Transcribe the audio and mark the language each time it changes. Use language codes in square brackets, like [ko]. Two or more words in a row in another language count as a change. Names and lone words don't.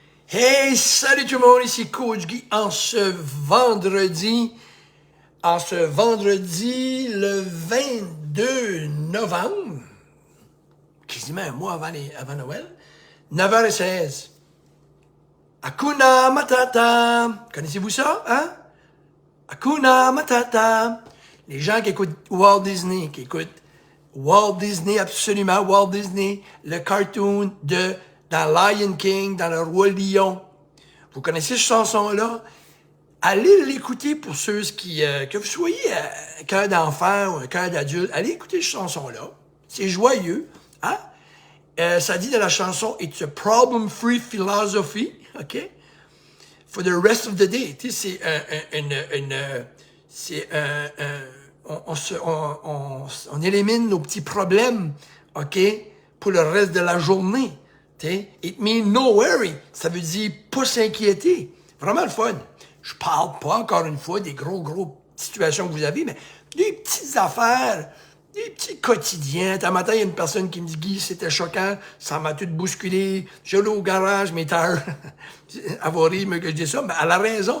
[fr] Hey, salut tout le monde, ici Coach Guy en ce vendredi le 22 novembre, quasiment un mois avant Noël, 9h16. [sw] Hakuna Matata. [fr] Connaissez-vous ça, hein? [sw] Hakuna Matata. [fr] Les gens qui écoutent Walt Disney, absolument, Walt Disney, le cartoon dans Lion King, dans Le Roi Lion. Vous connaissez cette chanson-là? Allez l'écouter pour ceux que vous soyez un cœur d'enfant ou un cœur d'adulte. Allez écouter cette chanson-là. C'est joyeux, hein? Ça dit dans la chanson, [en] It's a problem-free philosophy, OK? For the rest of the day. [fr] Tu sais, on élimine nos petits problèmes, OK? Pour le reste de la journée. [en] It means no worry. [fr] Ça veut dire pas s'inquiéter. Vraiment le fun. Je parle pas, encore une fois, des gros situations que vous avez, mais des petites affaires, des petits quotidiens. Un matin, il y a une personne qui me dit « Guy, c'était choquant, ça m'a tout bousculé. Je vais au garage, mes tailleurs. » Elle va rire que je dis ça, mais elle a raison.